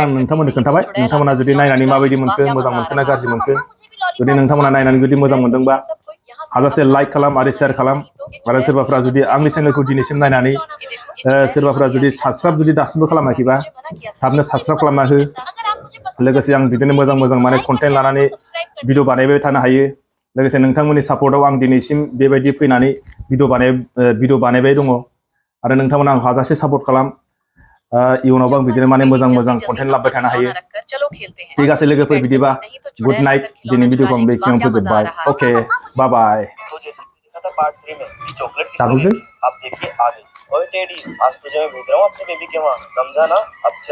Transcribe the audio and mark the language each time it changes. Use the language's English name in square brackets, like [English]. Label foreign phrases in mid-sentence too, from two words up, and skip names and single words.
[Bodo] आं नोंथांमोननो खोन्थाबाय नोंथांमोना जुदि नायनानै माबायदि मोनखो मोजां मोनखो ना गाज्रि मोनखो जुदि नोंथांमोना नायनानै जुदि मोजां मोनदोंबा हाजासे लाइक खालाम आरो शेयार खालाम आरो सोरबाफ्रा जुदि आंनि चेनेलखौ दिनैसिम नायनानै सोरबाफ्रा जुदि साबसक्राइब जुदि दासिमबो खालामाखैबा थाबनो साबसक्राइब खालामना हो लोगोसे आं बिदिनो मोजां मोजां माने कन्टेन्ट लानानै भिडिअ बानायबाय थानो हायो लोगोसे नोंथांमोननि सापर्टआव आं दिनैसिम बेबायदि फैनानै भिडिअ बानायबाय दङ आरो नोंथांमोना आं हाजासे सापर्ट खालाम इयुनावबो आं बिदिनो माने मोजां मोजां कन्टेन्ट लाबोबाय थानो हायो [Assamese] ঠিক আছে [Bodo] लोगोफोर बिदिबा [English] good night [Bodo] दिनै भिडिअखौ आं बेखिनियावनो फोजोबबाय अके [English] bye bye [Hindi] पार्ट 3 में चॉकलेट की स्टोरी आप देखिए आगे ओए टेडी आज तुझे मैं भेज रहा हूँ अपनी बेबी के वहाँ समझा ना अब चल